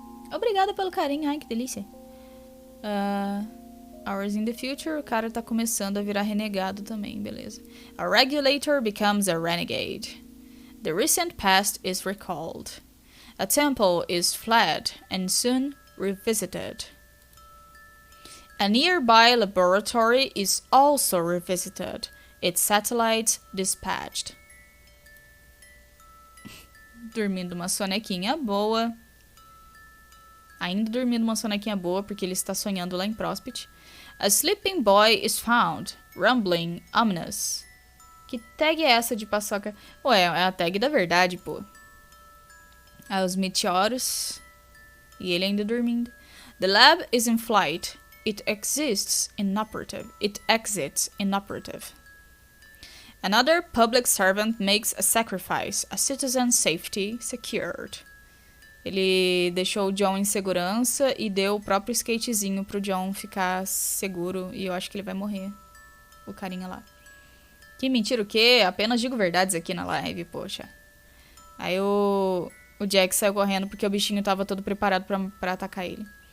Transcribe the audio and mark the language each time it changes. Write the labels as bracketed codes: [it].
[pt] Obrigada pelo carinho, ai que delícia. [en] Hours in the future, [pt] o cara tá começando a virar renegado também, beleza. [en] A regulator becomes a renegade. The recent past is recalled. A temple is fled and soon revisited. A nearby laboratory is also revisited. Its satellites dispatched. [pt] Dormindo uma sonequinha boa. Ainda dormindo uma sonequinha boa, porque ele está sonhando lá em Prospect. [en] A sleeping boy is found, rumbling, ominous. [pt] Que tag é essa de paçoca? Ué, é a tag da verdade, pô. Os meteoros. E ele ainda dormindo. [en] The lab is in flight. It exists inoperative. It exits inoperative. Another public servant makes a sacrifice. A citizen's safety secured. [pt] Ele deixou o John em segurança e deu o próprio skatezinho pro John ficar seguro. E eu acho que ele vai morrer. O carinha lá. Que mentira o quê? Apenas digo verdades aqui na live, poxa. Aí o Jack saiu correndo porque o bichinho tava todo preparado pra atacar ele.